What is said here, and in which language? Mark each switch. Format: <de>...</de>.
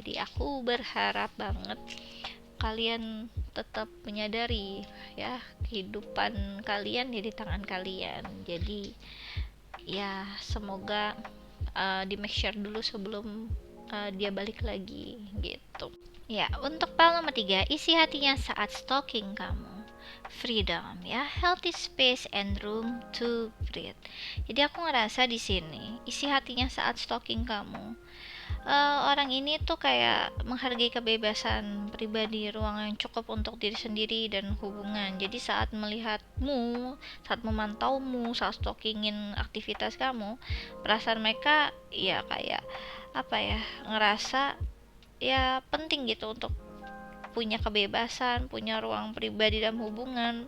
<id>Jadi aku berharap banget kalian tetap menyadari ya, kehidupan kalian di tangan kalian. Jadi ya semoga di make sure dulu sebelum dia balik lagi gitu ya. Untuk file nomor 3, isi hatinya saat stalking kamu.</id> <en>Freedom ya, healthy space and room to breathe.</en> <id>Jadi aku ngerasa di sini isi hatinya saat stalking kamu, orang ini tuh kayak menghargai kebebasan pribadi, ruang yang cukup untuk diri sendiri dan hubungan. Jadi saat melihatmu, saat memantaumu, saat stalkingin aktivitas kamu, perasaan mereka ya kayak ngerasa ya penting gitu untuk punya kebebasan, punya ruang pribadi dalam hubungan.</id>